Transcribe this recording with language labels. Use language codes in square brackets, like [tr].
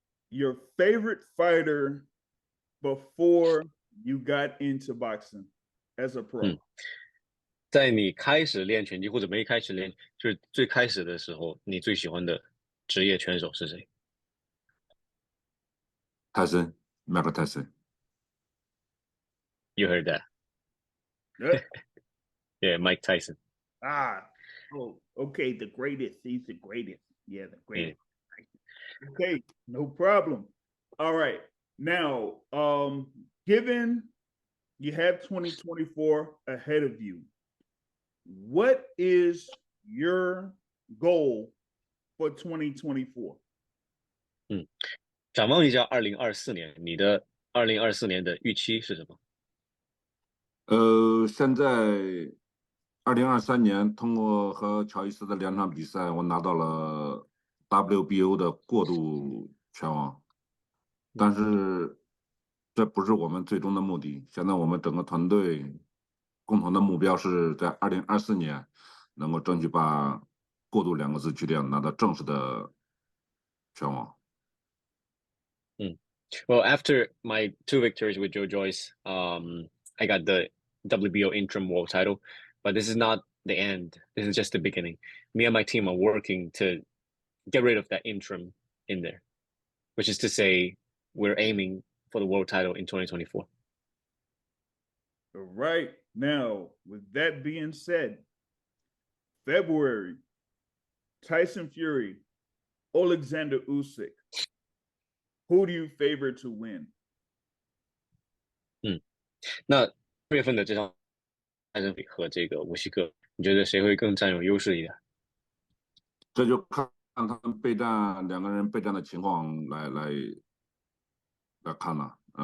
[en] Your favorite fighter before you got into boxing as a pro? [zh] 在你开始练拳击或者没开始练，就是最开始的时候，你最喜欢的职业拳手是谁？泰森，迈克泰森。 [en] You heard that? Yeah, Mike Tyson. Okay. The greatest. He's the greatest. Yeah, the greatest. Yeah. Okay, no problem. All right. Now, given you have 2024 ahead of you, what is your goal for 2024? [zh] 展望一下2024年，你的2024年的预期是什么？现在2023年通过和乔伊斯的2场比赛，我拿到了 WBO 的过渡拳王，但是这不是我们最终的目的。现在我们整个团队共同的目标是在2024年能够争取把过渡2个字去掉，拿到正式的拳王。 [en] Well, after my 2 victories with Joe Joyce, I got the WBO interim world title, but this is not the end. This is just the beginning. Me and my team are working to get rid of that interim in there, which is to say, we're aiming for the world title in 2024. All right. Now, with that being said, February, Tyson Fury, Oleksandr Usyk. Who do you favor to win? [zh] 那6月份的这场泰森和这个乌西克，你觉得谁会更占有优势一点？这就看他们2个人备战的情况来看了。